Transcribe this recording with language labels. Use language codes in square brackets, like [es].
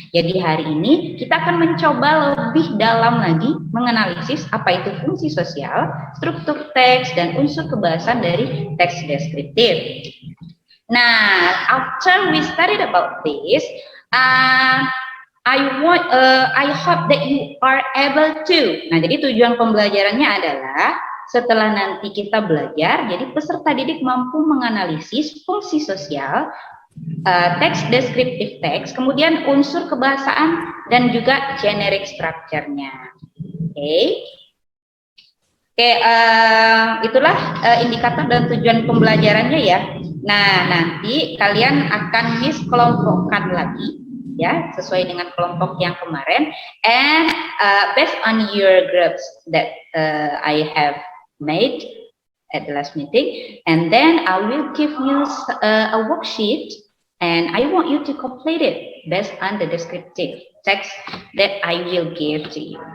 [id] Jadi hari ini kita akan mencoba lebih dalam lagi menganalisis apa itu fungsi sosial, struktur teks, dan unsur kebahasaan dari teks deskriptif. [en] Nah, after we studied about this, I hope that you are able to. [id] Nah, jadi tujuan pembelajarannya adalah setelah nanti kita belajar, jadi peserta didik mampu menganalisis fungsi sosial, teks deskriptif teks, kemudian unsur kebahasaan dan juga generic structure-nya. Oke. Oke, itulah indikator dan tujuan pembelajarannya ya. Nah, nanti kalian akan kelompokkan lagi ya, sesuai dengan kelompok yang kemarin, [en] and based on your groups that I have made at the last meeting, and then I will give you a worksheet, and I want you to complete it based on the descriptive text that I will give to you.